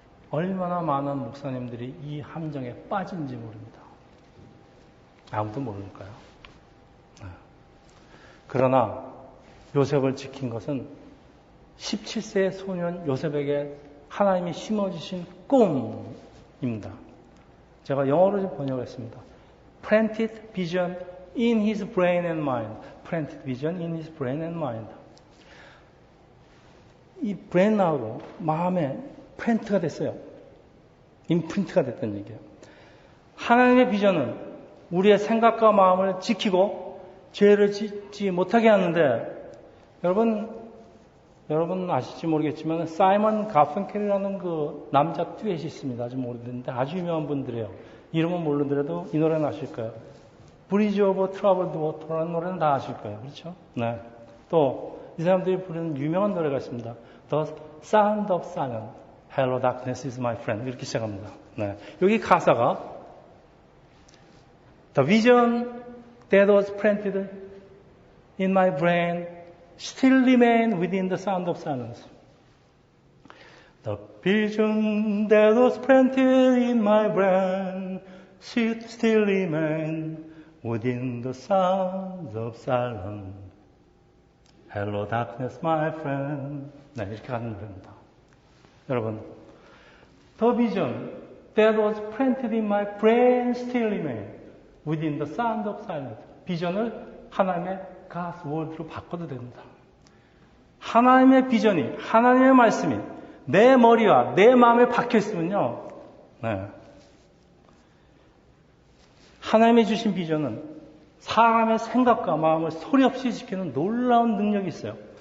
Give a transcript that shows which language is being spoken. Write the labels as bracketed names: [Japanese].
[Korean] 얼마나 많은 목사님들이 이 함정에 빠진지 모릅니다. 아무도 모르니까요. 그러나 요셉을 지킨 것은 17세의 소년 요셉에게 하나님이 심어주신 꿈입니다. 제가 영어로 좀 번역했습니다. [English] Planted vision in his brain and mind. Planted vision in his brain and mind. [Korean] 이 브레인하고 마음에 프린트가 됐어요. 임프린트가 됐다는 얘기예요. 하나님의 비전은 우리의 생각과 마음을 지키고 죄를 짓지 못하게 하는데, 여러분 아실지 모르겠지만 사이먼 가펑켈이라는 그 남자 듀엣이 있습니다. 아주 오래됐는데 아주 유명한 분들이에요. 이름은 모르더라도 이 노래는 아실 거예요. 브리지 오브 트러블드 워터라는 노래는 다 아실 거예요. 그렇죠? 네. 또 이 사람들이 부르는 유명한 노래가 있습니다. [English] The Sound of Silence. Hello darkness is my friend. [Korean] 이렇게 시작합니다. 네. 여기 가사가 [English] The vision that was planted in my brain still remain within the sound of silence. The vision that was planted in my brain still remain within the sound of silence. Hello darkness my friend. [Korean] 네, 이렇게 가는 노래입니다. 여러분, [English] The vision that was planted in my brain still remain within the sound of silence. [Korean] 비전을 하나님의 [English] God's word [Korean] 로 바꿔도 됩니다. 하나님의 비전이, 하나님의 말씀이 내 머리와 내 마음에 박혀 있으면요, 하나님이 주신 비전은 사람의 생각과 마음을 소리 없이 지키는 놀라운 능력이 있어요.